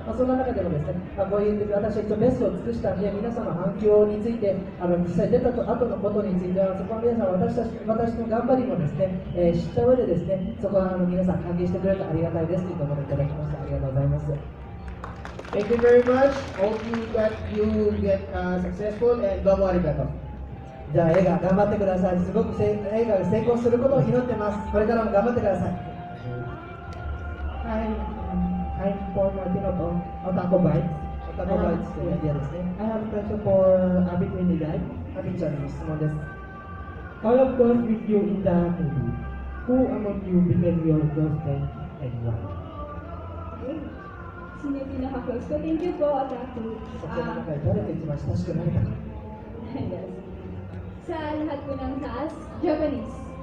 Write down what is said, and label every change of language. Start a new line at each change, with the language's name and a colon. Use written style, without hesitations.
Japanese: そんな中でもですね、こういう私は一応ベストを尽くしたんで、皆さんの反響について、実際出た後のことについては、そこは皆さん私の頑張りもですね、知った上でですね、そこは皆さん歓迎してくれるとありがたいですというところをいただきました。ありがとうございます。
English: Thank you very much. Hope you get successful and
Japanese: どうもありがとう。じゃあ映画頑張ってください。すごく映画が成功することを祈ってます。これからも頑張ってください。
English: Hi, I'm Paul Martino po.
Japanese: オタコバイツというメディアですね。
English: I have a question for Abby Trinidad.
Japanese: アビちゃんに質問です。
English: All of those with you in the movie, who among you became your close friend and why?
Filipino: Sino yung pinaka-close ko?
English: Thank you po, Otaku.
Filipino: Sa judge kayo,
Japanese: 誰と一番親しくなれたか
English: Yes.
Filipino: Sa lahat ko ng cast, Japanese.